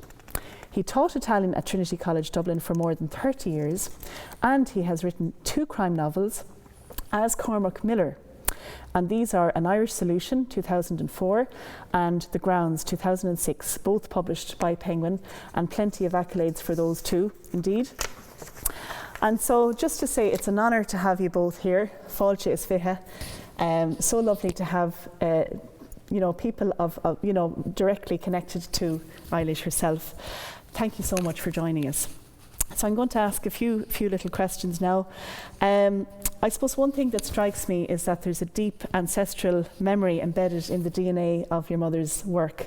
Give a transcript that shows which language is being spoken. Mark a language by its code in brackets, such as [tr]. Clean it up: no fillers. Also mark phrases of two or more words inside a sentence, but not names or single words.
[en] He taught Italian at Trinity College Dublin for more than 30 years, and he has written 2 crime novels as Cormac Miller. And these are An Irish Solution, 2004, and The Grounds, 2006, both published by Penguin, and plenty of accolades for those 2, indeed. And so just to say, it's an honour to have you both here. [ga] Fáilte is fiche. [en] So lovely to have people of directly connected to Eilís herself. Thank you so much for joining us. So I'm going to ask a few little questions now. I suppose one thing that strikes me is that there's a deep ancestral memory embedded in the DNA of your mother's work.